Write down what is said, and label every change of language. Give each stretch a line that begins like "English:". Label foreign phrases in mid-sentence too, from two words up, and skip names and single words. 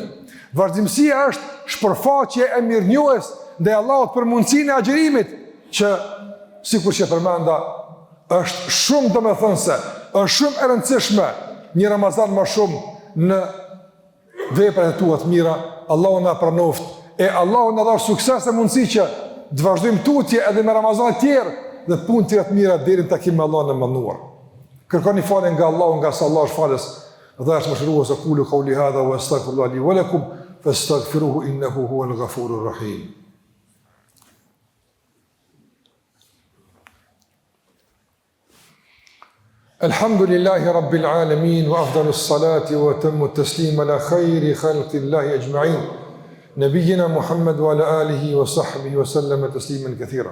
Albanian: Vazhdimësia është shpërfaqje e mirënjohjes ndaj Allahut për mundësinë e agjërimit, që sikur që përmenda është shumë domethënëse, është shumë e rëndësishme një Ramazan më shumë në veprat e tua të mira, Allahu na pranoft e Allahu na dhash sukses e mundësi që të vazhdojmë tutje edhe me Ramazan të tjerë dhe punë të mira deri në takim me Allahun e mënduar. Kërkoni falje nga Allahu, nga sa Allah është falës dhe është mëshirues.
Arabic: أقول قولي هذا وأستغفر الله لي ولكم فاستغفروه إنه هو الغفور الرحيم. الحمد لله رب العالمين وأفضل الصلاة وتمام التسليم على خير خلق الله أجمعين نبينا محمد وعلى آله وصحبه وسلم تسليما كثيرا.